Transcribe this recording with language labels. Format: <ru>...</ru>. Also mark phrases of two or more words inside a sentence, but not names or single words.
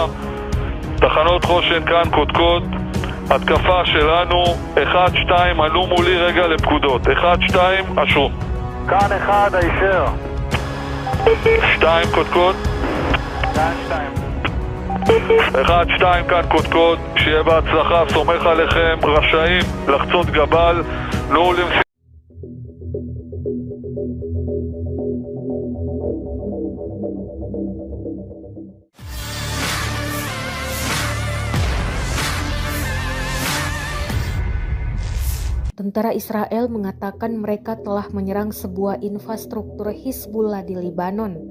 <he>תחנות חושן כאן קודקוד, התקפה שלנו, 1-2, עלו מולי רגע לפקודות, 1-2, אשרו. כאן 1, הישר. 2 קודקוד. 1-2 כאן קודקוד, שיהיה בהצלחה, סומך עליכם, רשאים לחצות גבל, נו למשימה.</he> <id>Tentara Israel mengatakan mereka telah menyerang sebuah infrastruktur Hizbullah di Libanon.</id>